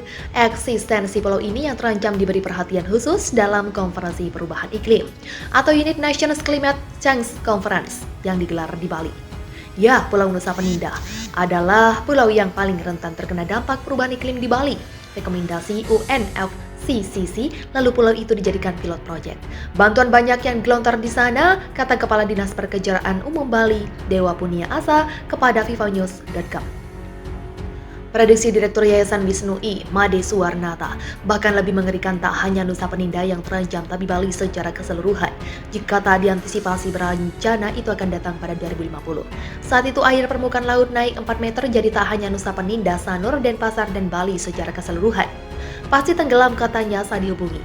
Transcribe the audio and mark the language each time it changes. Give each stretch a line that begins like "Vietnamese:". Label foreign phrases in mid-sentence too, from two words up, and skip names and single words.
Indonesian: Eksistensi pulau ini yang terancam diberi perhatian khusus dalam Konferensi Perubahan Iklim atau
English: United Nations Climate Change Conference
Indonesian: yang digelar di Bali. Ya, Pulau Nusa Penida adalah pulau yang paling rentan terkena dampak perubahan iklim di Bali. Rekomendasi UNFCCC, lalu pulau itu dijadikan
English: pilot project.
Indonesian: Bantuan banyak yang gelontor di sana, kata Kepala Dinas Perkejaraan Umum Bali, Dewa Punia Asa, kepada vivanews.com. Prediksi Direktur Yayasan Wisnu I, Made Suwarnata, bahkan lebih mengerikan tak hanya Nusa Penida yang terancam, tapi Bali secara keseluruhan. Jika tak diantisipasi berencana, itu akan datang pada 2050. Saat itu air permukaan laut naik 4 meter, jadi tak hanya Nusa Penida, Sanur, Denpasar, dan Bali secara keseluruhan pasti tenggelam, katanya saat dihubungi.